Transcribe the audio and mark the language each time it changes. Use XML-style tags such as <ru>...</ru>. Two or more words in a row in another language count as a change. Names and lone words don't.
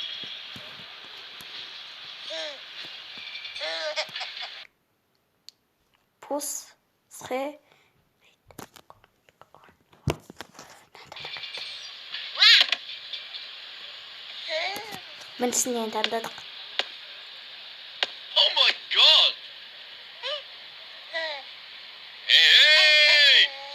<kk>Пус, сқе. Біріншісінен таңдадық.</kk> <en>Oh my god! Hey!</en>